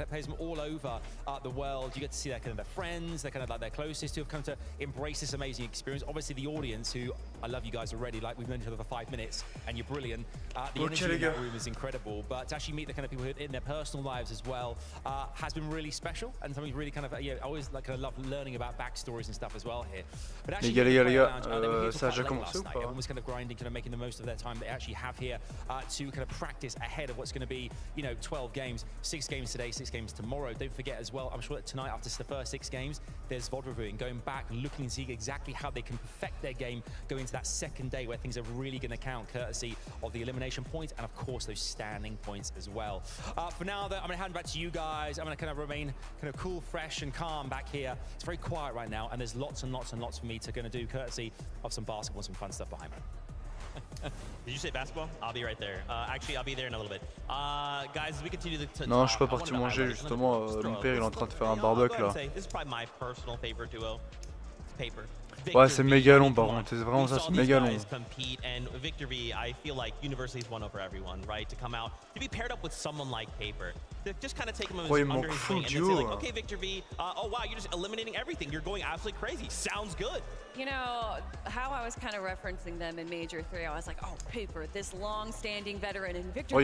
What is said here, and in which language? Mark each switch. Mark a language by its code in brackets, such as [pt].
[en] Players from all over the world. You get to see their kind of their friends, their kind of like their closest, who have come to embrace this amazing experience. Obviously the audience, who I love you guys already, like we've known each other for 5 minutes and you're brilliant. The energy in that room is incredible, but to actually meet the kind of people who in their personal lives as well has been really special, and something really kind of, I always like kind of love learning about backstories and stuff as well here. But actually, [fr] les gars, ça a déjà commencé ou pas? [en] Everyone was kind of grinding, kind of making the most of their time they actually have here to kind of practice ahead of what's going to be, 12 games, 6 games today, 6 games tomorrow. Don't forget as well, I'm sure that tonight after the first 6 games, there's VOD reviewing, going back, looking to see exactly how they can perfect their game, go into that second day where things are really going to count, courtesy of the elimination points and of course those standing points as well. For now though, I'm going to hand back to you guys. I'm going to kind of remain kind of cool, fresh and calm back here. It's very quiet right now and there's lots and lots and lots for me to going to do, courtesy of some basketball and some fun stuff behind me. Did you say basketball? I'll be right there. Actually, I'll be there in a little bit. Guys, as we continue to [fr] Non, je suis pas parti manger justement. Mon père il est en train de faire un barbecue là. [en] This is probably my personal favorite duo. Paper. [fr] Ouais, c'est méga long par contre. C'est vraiment ça, c'est méga long. [en] Compete, and Victor V, I feel like University's won over everyone, right? To come out, to be paired up with someone like Paper, to just kind of take him under his wing and then say like, okay, Victor V, oh wow, you're just eliminating everything. You're going absolutely crazy. Sounds good. You know, how I was kind of referencing them in Major 3, I was like, oh, Paper, this long-standing veteran, and Victor V.